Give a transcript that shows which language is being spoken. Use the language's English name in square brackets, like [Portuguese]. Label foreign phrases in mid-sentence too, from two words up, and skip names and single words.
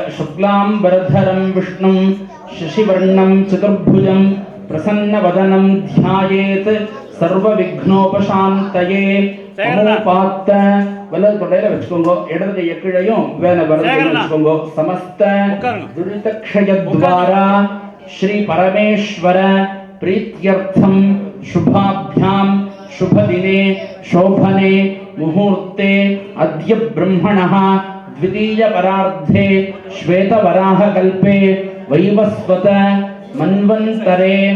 [Sanskrit] शुक्लाम्बरधरं विष्णुं शशिवर्णं चतुर्भुजं प्रसन्नवदनं ध्यायेत् सर्व विघ्नोपशान्तये. [Tamil] பாத்த வலது தொடையில வச்சுக்கோங்க. இடது கையை கீழையும் வேலை வலது வச்சுக்கோங்க. [Sanskrit] समस्त दुरितक्षयद्वारा श्री परमेश्वर प्रीत्यर्थम् शुभाभ्याम शुभदिने शोभने मुहूर्ते अद्य ब्रह्मणः द्वितीय परार्धे श्वेतवराहकल्पे वैवस्वत मन्वन्तरे